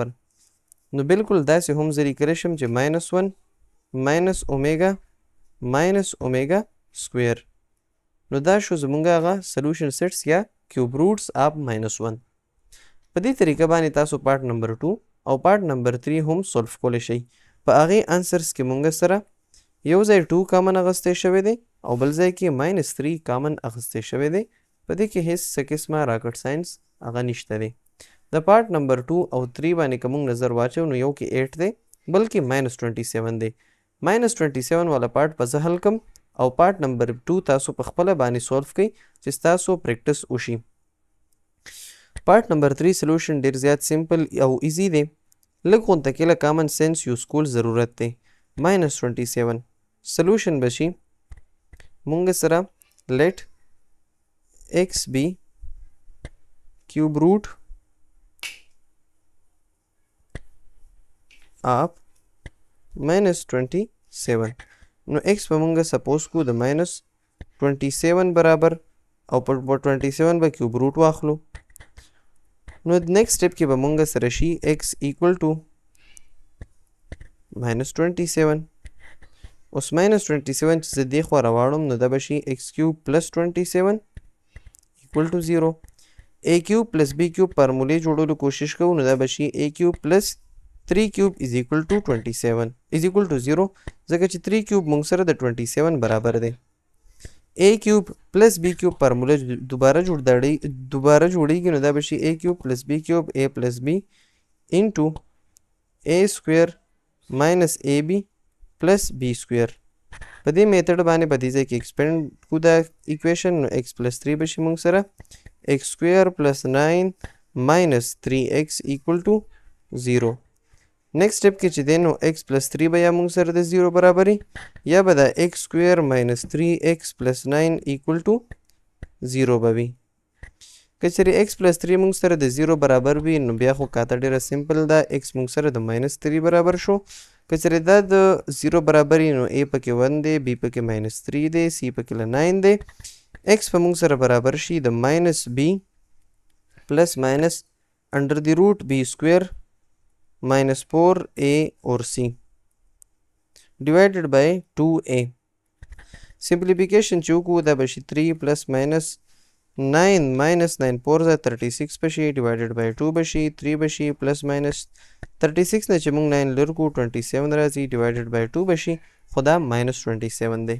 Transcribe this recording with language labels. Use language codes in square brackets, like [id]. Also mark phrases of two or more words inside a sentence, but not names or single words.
[ps] نو بالکل داسې هم زه لیکلی شم چې -1 [en] minus omega square [ps] نو دا شو زمونږ هغه [en] solution sets [ps] یا [en] cube roots of [ps] -1. په دې طریقه باندې تاسو [en] part number [ps] 2 او [en] part number [ps] 3 هم سولف کولی شئ. په هغې انسرس کې مونږ سره یو ځای 2 کامن اخیستی شوی دی او بل ځای کې -3 کامن اخیستی شوی دی. په دې کې هیڅ څه قسمه [en] rocket science [ps] هغه نشته دی. د [en] part number [ps] 2 او 3 باندې که مونږ نظر واچو نو یو کې 8 دی بلکې -27 دی. -27 والا پارت به زه حل کم او [en] part number [ps] 2 تاسو په خپله باندې سولف کئ چې ستاسو پریکټس وشي. [en] part number 3 solution [ps] ډیر زیات سمپل او ایزی دی. لږ غونته کې له [en] common sense use [ps] کول ضرورت دی. -27 سلوشن به شي مونږ سره [en] let x be cube root of -27 [ps] نو x په مونږ سپوز کو د -27 برابر او په 27 به کیوب روټ واخلو. نو [en] next step [ps] کې به مونږ سره شي [en] x equal to -27 [ps] اوس -27 چې زه دې خوا راواړم نو دا به شي [en] x cube plus 27 equal to 0. a cube plus b cube [ps] فارمولې جوړولو کوشش کوو نو دا به شي [en] a cube plus 3 cube is equal to 27 is equal to 0 [ps] ځکه چې [en] 3 cube [ps] موږ سره د 27 برابر دی. [en] a cube plus b cube [ps] فارموله دوباره جوړیږي نو دا به شي [en] a cube plus b cube a plus b into a square minus ab plus b square. [ps] په دې میتھډ باندې په دې ځای کې ایکسپینډ کو دا ایکویشن نو [en] x plus 3 [ps] به شي موږ سره [en] x square plus 9 minus 3x equal to 0. next step [ps] کې چې دی نو [en] x plus 3 [ps] به یا موږ سره د 0 برابري یا به دا [en] x square minus 3x plus 9 equal to 0 [ps] به وي. که چېرې [en] x plus 3 [ps] موږ سره د 0 برابر وي نو بیا خو کاته ډېره سمپل ده x موږ سره د [en] minus 3 [ps] برابر شو. که چېرې دا د 0 برابر وي نو a پکې 1 دی b پکې [en] minus 3 [ps] دی c پکې 9 دی x په موږ سره برابر شي د [en] minus b plus minus under the root b square minus 4a or c divided by 2a. [ps] simplification چې وکړو دا به شي [en] 3 plus minus 9 minus 9 [ps] 4 36 به شي [en] divided by 2 [ps] به شي 3 به شي [en] plus minus 36 [ps] نه چې موږ 9 لر کو 27 راځي [en] divided by 2 [ps] به شي خو دا [en] minus 27 [ps] دی.